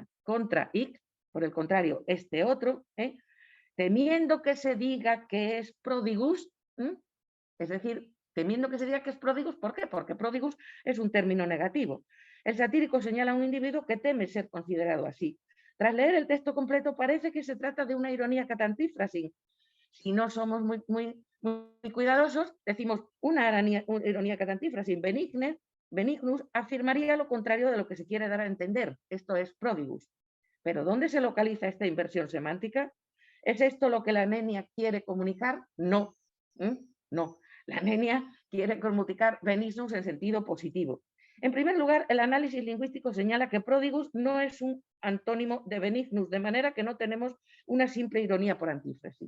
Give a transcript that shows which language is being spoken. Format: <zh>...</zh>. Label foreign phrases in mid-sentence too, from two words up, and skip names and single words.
<la>Contra hic,</la> <es>por el contrario, este otro, temiendo que se diga que es prodigus, es decir, temiendo que se diga que es prodigus, ¿por qué? Porque prodigus es un término negativo. El satírico señala a un individuo que teme ser considerado así. Tras leer el texto completo parece que se trata de una ironía catantífrasis. Si no somos muy cuidadosos, decimos una ironía catantífrasis. Benignus afirmaría lo contrario de lo que se quiere dar a entender. Esto es prodigus. ¿Pero dónde se localiza esta inversión semántica? ¿Es esto lo que la nenia quiere comunicar? No. No. La nenia quiere comunicar benignus en sentido positivo. En primer lugar, el análisis lingüístico señala que prodigus no es un antónimo de benignus, de manera que no tenemos una simple ironía por antífrasis.</es>